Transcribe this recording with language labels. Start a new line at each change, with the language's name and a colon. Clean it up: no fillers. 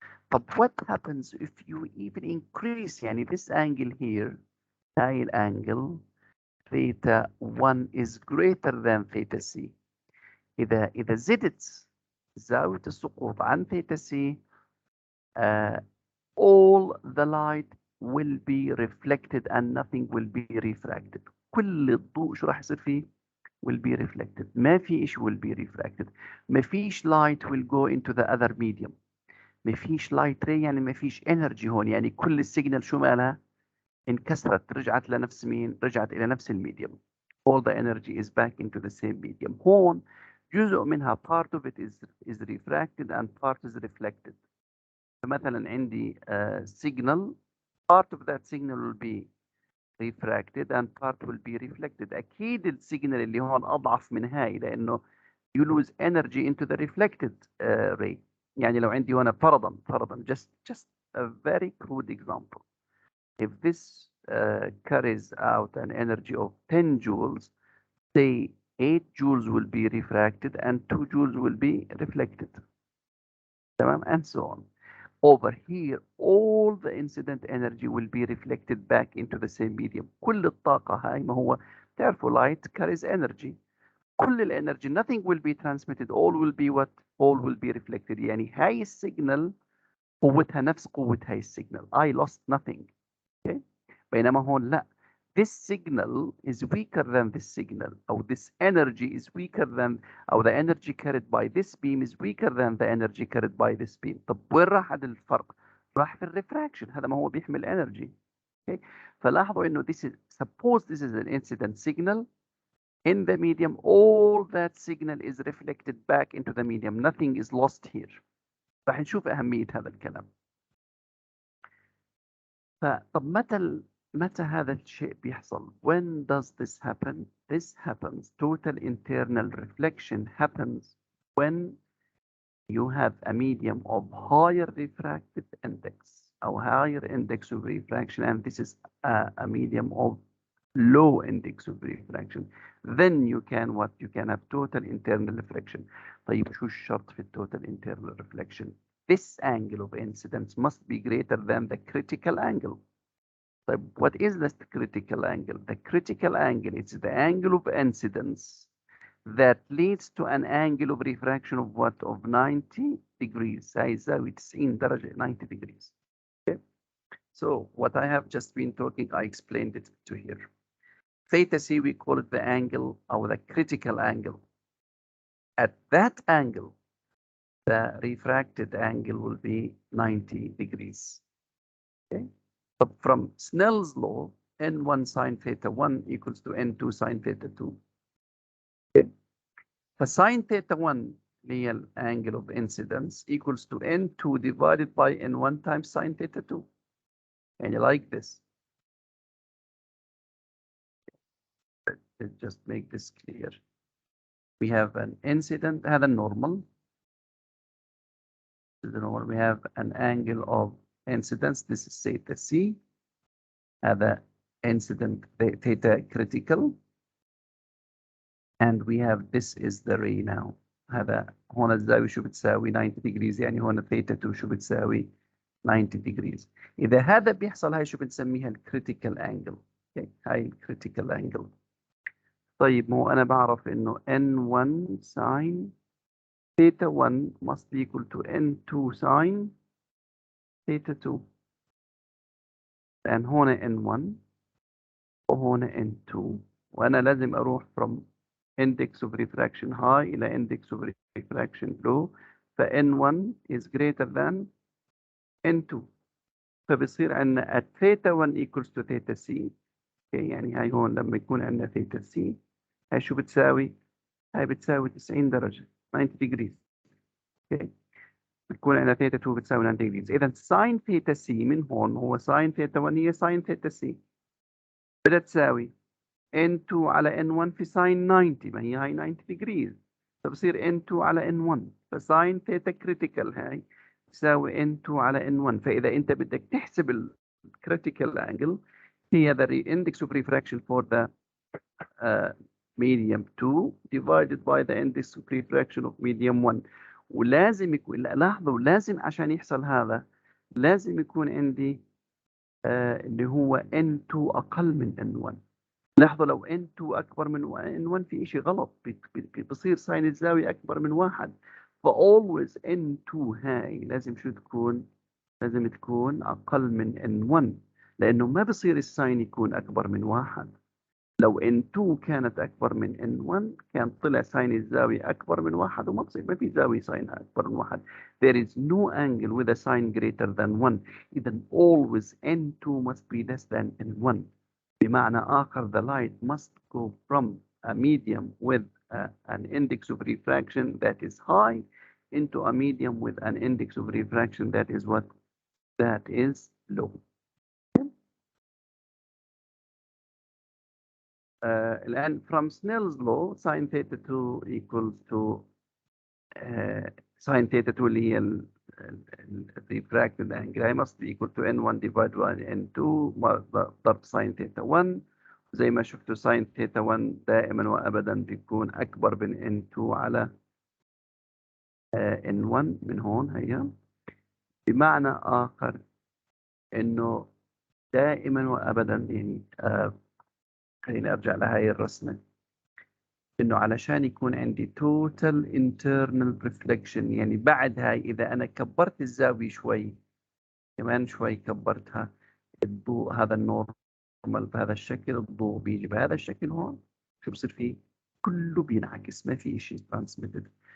English: But what happens if you even increase يعني this angle here
Arabic: هاي الانجل
English: theta 1 is greater than theta c.
Arabic: إذا زدت زاوية السقوط عن
English: theta c all the light will be reflected and nothing will be refracted.
Arabic: كل الضوء شو راح يصير فيه؟
English: will be reflected.
Arabic: ما في إيش
English: will be refracted.
Arabic: ما فيش
English: light will go into the other medium.
Arabic: ما فيش light ray يعني ما فيش energy هون. يعني كل السيجنال شو مالها؟ انكسرت، رجعت لنفس مين؟ رجعت إلى نفس الميديوم.
English: All the energy is back into the same medium.
Arabic: هون جزء منها
English: part of it is refracted and part is reflected.
Arabic: فمثلا عندي
English: signal, part of that signal will be refracted and part will be reflected.
Arabic: أكيد السيجنال اللي هون أضعف من هاي لأنه
English: you lose energy into the reflected ray.
Arabic: يعني لو عندي هنا فرضا
English: just a very crude example. If this carries out an energy of 10 joules, say 8 joules will be refracted and 2 joules will be reflected. تمام? And so on. Over here, all the incident energy will be reflected back into the same medium.
Arabic: كل الطاقة هاي ما هو تعرفوا
English: light carries energy.
Arabic: كل الانرجي
English: nothing will be transmitted, all will be what? All will be reflected.
Arabic: يعني هاي السيجنال قوتها نفس قوة هاي السيجنال.
English: I lost nothing. Okay?
Arabic: بينما هون لا.
English: This signal is weaker than this signal, or this energy is weaker than, or the energy carried by this beam is weaker than the energy carried by this beam.
Arabic: طب وين راح هذا الفرق؟ راح في الريفراكشن. هذا ما هو بيحمل energy.
English: Okay?
Arabic: فلاحظوا إنه
English: this is, suppose this is an incident signal in the medium, all that signal is reflected back into the medium. Nothing is lost here.
Arabic: راح نشوف أهمية هذا الكلام. فطب متى هذا الشيء بيحصل؟
English: When does this happen? This happens, total internal reflection happens when you have a medium of higher refractive index or higher index of refraction, and this is a medium of low index of refraction. Then you can what? You can have total internal reflection.
Arabic: طيب شو الشرط في total internal reflection?
English: This angle of incidence must be greater than the critical angle. طيب, what is the critical angle? The critical angle is the angle of incidence that leads to an angle of refraction of what? Of 90 degrees.
Arabic: هاي زاوية 90 درجة, 90 degrees.
English: Okay? So what I have just been talking, I explained it to here. Theta C, we call it the angle or the critical angle. At that angle, the refracted angle will be 90 degrees. Okay? But from Snell's law, n1 sine theta 1 equals to n2 sine theta 2. Okay? For sine theta 1, the angle of incidence equals to n2 divided by n1 times sine theta 2. And you like this? Let's just make this clear. We have an incident, هذا normal. We have an angle of incidence. This is theta c. هذا incident theta critical. And we have this is the ray now.
Arabic: هذا هون الزاوية شو بتساوي 90 degrees, يعني هون theta 2 شو بتساوي 90 degrees. إذا هذا بيحصل هاي شو بنسميها critical angle.
English: Okay.
Arabic: هاي critical angle. طيب مو أنا بعرف إنه n1 sine theta 1
English: must be equal to
Arabic: n2 sine theta 2. لأن هون n1 وهون n2, وأنا لازم أروح
English: from index of refraction high
Arabic: إلى index of refraction low.
English: ف N1 is greater than N2.
Arabic: فبصير عندنا
English: at theta 1 equals to theta C.
Arabic: اوكي، يعني هاي هون لما يكون عندنا theta C، هاي شو بتساوي؟ هاي بتساوي 90 درجة 90 degrees. اوكي، بتكون عندنا theta 2 بتساوي 90 degrees. إذا sin theta C من هون هو sin theta 1 هي sin theta C، بدها تساوي N2 على N1 في sin 90، ما هي هاي 90 degrees، فبصير N2 على N1، فساين ثيتا كريتيكال هاي تساوي N2 على N1. فإذا أنت بدك تحسب الكريتيكال
English: angle هي the index of refraction for the medium 2 divided by the index of refraction of medium 1.
Arabic: ولازم يكون، لاحظوا لازم عشان يحصل هذا لازم يكون عندي اللي هو N2 أقل من N1. لاحظوا لو N2 أكبر من N1 في شيء غلط، بصير ساين الزاوية أكبر من 1. ف always N2 هاي لازم شو تكون؟ لازم تكون أقل من N1، لأنه ما بصير الساين يكون أكبر من 1. لو N2 كانت أكبر من N1 كان طلع ساين الزاوية أكبر من 1، وما بصير، ما في زاوية ساين أكبر من 1.
English: There is no angle with a sine greater than 1. إذا always N2 must be less than N1.
Arabic: بمعنى آخر
English: the light must go from a medium with an index of refraction that is high into a medium with an index of refraction that is what? That is low. الآن from Snell's law sin theta 2 equals to sin theta 2
Arabic: اللي هي
English: refracted angle هي must be equal to N1 divided by N2
Arabic: ضرب
English: sin theta 1.
Arabic: زي ما شفتوا sin theta 1 دائما وأبدا بيكون أكبر من N2 على N1 من هون. هي بمعنى آخر إنه دائما وأبدا يعني خليني أرجع لهاي الرسمة، إنه علشان يكون عندي total internal reflection، يعني بعد هاي إذا أنا كبرت الزاوية شوي، كمان شوي كبرتها، الضوء هذا النورمال بهذا الشكل، الضوء بيجي بهذا الشكل هون، شو بصير فيه؟ كله بينعكس، ما في شيء ترانسميتد.